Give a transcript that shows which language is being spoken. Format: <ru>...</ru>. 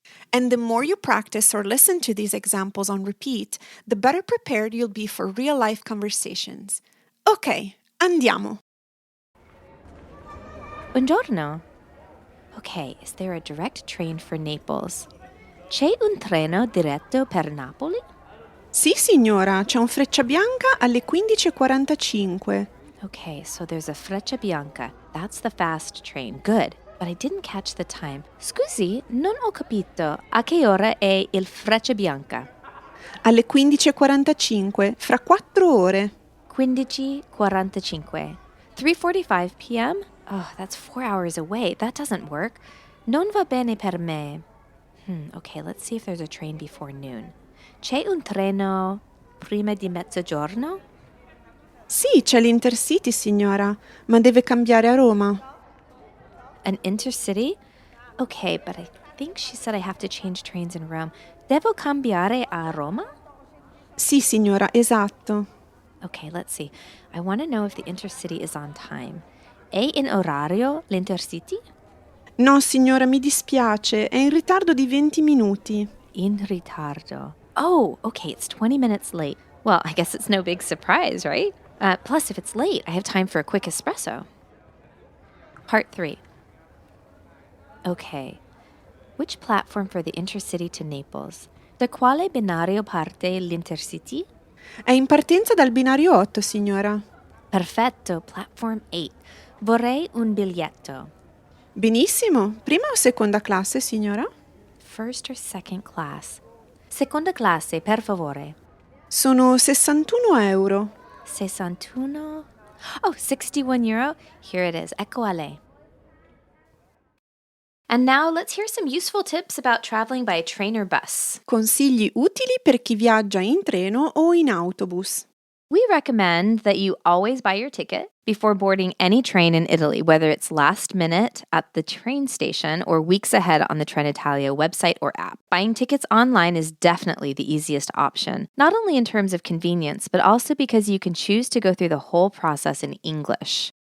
<en>And the more you practice or listen to these examples on repeat, the better prepared you'll be for real-life conversations.</en> <it>Ok, andiamo. Buongiorno.</it> <en>Okay, is there a direct train for Naples?</en> <it>C'è un treno diretto per Napoli? Sì, signora, c'è un Frecciabianca alle 15:45.</it> <en>Okay, so there's a Frecciabianca. That's the fast train. Good. but I didn't catch the time.</en> <it>Scusi, non ho capito. A che ora è il Freccia Bianca? Alle 15:45, fra 4 ore.</it> <en>15:45. 3:45 p.m.? Oh, that's 4 hours away. That doesn't work.</en> <it>Non va bene per me.</it> <en>Okay, let's see if there's a train before noon.</en> <it>C'è un treno prima di mezzogiorno? Sì, c'è l'Intercity, signora, ma deve cambiare a Roma.</it> <en>An intercity? Okay, but I think she said I have to change trains in Rome.</en> <it>Devo cambiare a Roma? Sì, signora, esatto.</it> <en>Okay, let's see. I want to know if the intercity is on time.</en> <it>È in orario l'intercity? No, signora, mi dispiace, è in ritardo di 20 minuti. In ritardo.</it> <en>Oh, okay, it's 20 minutes late. Well, I guess it's no big surprise, right? Plus, if it's late, I have time for a quick espresso. Part 3. Okay. Which platform for the intercity to Naples?</en> <it>Da quale binario parte l'Intercity? È in partenza dal binario 8, signora. Perfetto,</it> <en>platform 8.</en> <it>Vorrei un biglietto. Benissimo. Prima o seconda classe, signora?</it> <en>First or second class?</en> <it>Seconda classe, per favore. Sono 61 euro.</it> <en>61? Oh, 61 euro? Here it is.</en> <it>Ecco a lei.</it> <en>And now let's hear some useful tips about traveling by train or bus.</en> <it>Consigli utili per chi viaggia in treno o in autobus.</it> <en>We recommend that you always buy your ticket before boarding any train in Italy, whether it's last minute at the train station or weeks ahead on the Trenitalia website or app. Buying tickets online is definitely the easiest option, not only in terms of convenience, but also because you can choose to go through the whole process in English.</en>